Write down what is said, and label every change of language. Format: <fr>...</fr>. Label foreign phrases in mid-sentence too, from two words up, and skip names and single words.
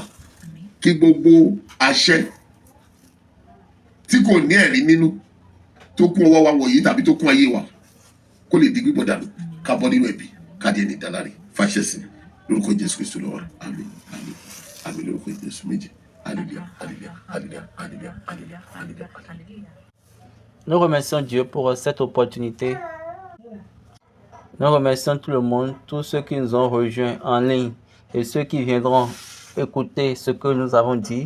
<yo>Kí gbogbo àṣẹ tí kò ní ẹ̀rí nínú tó kún ọwọ́ wa wọ̀nyí tàbí tó kún ayé wa kó lè di gbígbọ́ dànù ká bọ́ nínú ẹ̀bi ká di ẹni ìdáláre fàṣẹ sí lórúkọ Jésù Kristu lọ́wọ́ àmín àmín àmín lórúkọ Jésù méjì alléluia alléluia alléluia alléluia alléluia alléluia.</yo> <fr>Nous remercions Dieu pour cette opportunité. Nous remercions tout le monde, tous ceux qui nous ont rejoints en ligne et ceux qui viendront écouter ce que nous avons dit.</fr>